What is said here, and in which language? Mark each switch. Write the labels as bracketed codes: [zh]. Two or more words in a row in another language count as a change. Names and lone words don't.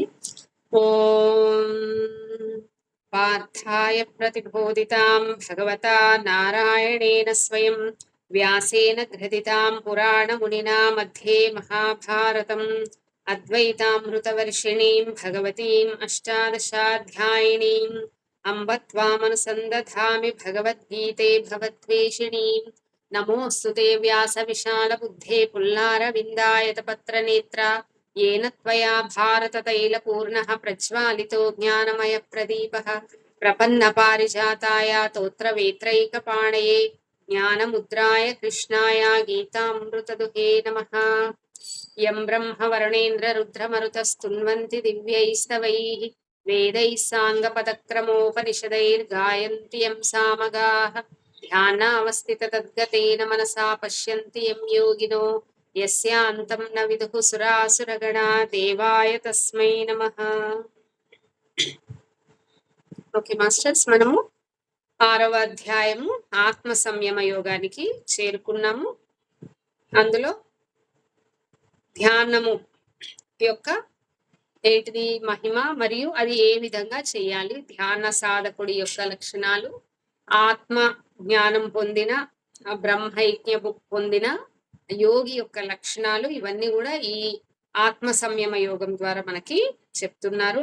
[sa] ఓం పార్థాయ ప్రతిబోధితాం భగవతా నారాయణేన స్వయం వ్యాసేన గ్రథితాం పురాణ మునినా మధ్యే మహాభారతం అద్వైతామృతవర్షిణీం భగవతీం అష్టాదశాధ్యాయినీం అంబ త్వామనుసందధామి భగవద్గీతే భవద్వేషిణీం. నమోऽस्तु వ్యాస విశాల బుద్ధే పుల్లారవిందాయత పత్రనేత్ర येन त्वया भारततैलपूर्णः प्रज्वालितो ज्ञानमय प्रदीपः प्रपन्नपारिजाताय तोत्रवेत्रैकपाणये ज्ञानमुद्राय कृष्णाय गीतामृतदुहे नमः. यं ब्रह्मवरुणेन्द्ररुद्रमरुतस्तुन्वन्ति दिव्यैस्तवैः वेदैः साङ्गपदक्रमोपनिषदैर्गायन्ति यं सामगाः ध्यानावस्थिततद्गतेन मनसा पश्यन्ति यं योगिनो यस्यान्तं न विदुः सुरासुरगणा देवाय तस्मै नमः. [en] Okay masters, [te] మనము 6వ అధ్యాయము ఆత్మ సంయమ యోగానికి చేరుకున్నాము. అందులో ధ్యానము యొక్క ఏంటిది మహిమ మరియు అది ఏ విధంగా చేయాలి, ధ్యాన సాధకుడి యొక్క లక్షణాలు, ఆత్మ జ్ఞానం పొందిన బ్రహ్మైక్య పొందిన యోగి యొక్క లక్షణాలు, ఇవన్నీ కూడా ఈ ఆత్మ సంయమ యోగం ద్వారా మనకి చెప్తున్నారు.